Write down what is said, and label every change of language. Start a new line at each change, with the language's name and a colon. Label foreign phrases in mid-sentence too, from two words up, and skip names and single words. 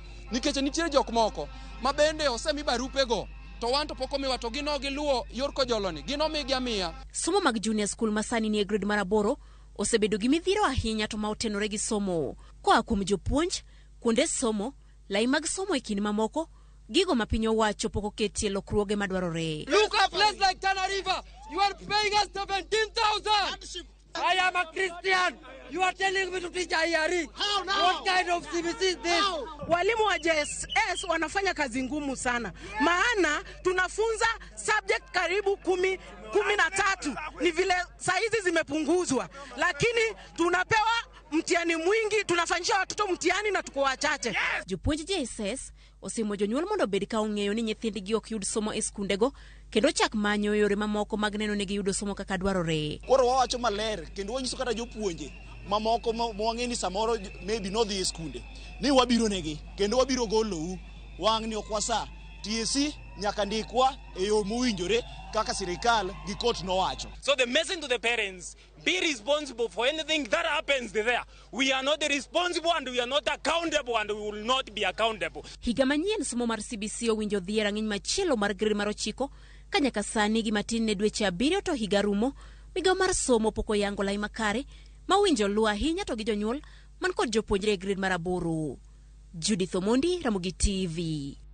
Luo (Kenya and Tanzania): Nikech nitiere jok moko ma bende osemi barupe go to wanto poko miwa to gino giluwo yor kojoloni, gino migi amiya. Somo mag
English: junior school
Luo (Kenya and Tanzania): masani ni e grade mar 8 osebedo gi midhiro ahinya to ma otenore gi somo. Koa kuom jopuonj, kuonde somo, lai mag somo e kinde mamoko, gigo ma piny owacho pok oketie lokruoge madwarore.
English: Look at a place like Tana River, you are paying us 17,000. I am a Christian. You are telling me to teach IRE. How now? What kind of CBC is this?
Swahili: Walimu wa JSS wanafanya kazi ngumu sana. Maana tunafunza subject karibu 13. Ni vile saizi zimepunguzwa. Lakini tunapewa mtihani mwingi, tunafanyisha watoto mtihani na tuko wachache.
Luo (Kenya and Tanzania): Jopuonj JSS osimo jonyuol mondo bed ka ong'eyo ni nyithindgi ok yud somo e skundego kendo chak manyo yore mamoko mag neno ni giyudo somo kaka dwarore. Koro wawacho maler kendo wanyiso kata jopuonje mamoko mwang'eni samoro maybe no dhi e skunde ni wabiro negi kendo wabiro golou wang'ni ok wasa. TSC nyaka ndikwa e yo mowinjore kaka sirikal gi court nowacho.
English: So the message to the parents, be responsible for anything that happens there. We are not responsible and we are not accountable and we will not be accountable.
Luo (Kenya and Tanzania): Higa manyien somo mar CBC owinjo dhi e rang'iny machielo mar grade mar 9 ka nyaka sani gi matin ne dweche 7 to higa rumo. Migawo mar somo pok oyango lai makare ma winjo luwo ahinya to gi jonyuol man kod jopuonjre e grade mar 8. Judith Omondi, Ramogi TV.